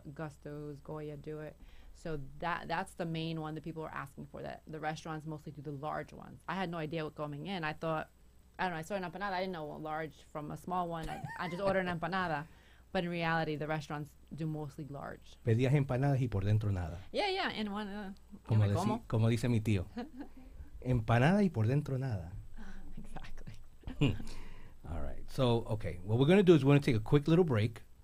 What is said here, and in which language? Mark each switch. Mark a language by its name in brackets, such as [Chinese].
[English] Gusto's, Goya do it. So that's the main one that people are asking for. That the restaurants mostly do the large ones. I had no idea what coming in. I thought, I don't know, I saw an empanada. I didn't know a large from a small one. I just ordered an empanada. But in reality, the restaurants do mostly large. [Spanish] Pedías empanadas y por dentro nada. [English] Yeah. In one. [Spanish] Como dice mi tío. Empanada y por dentro nada. [English] Exactly. All right. So, okay. What we're going to do is we're going to take a quick little break.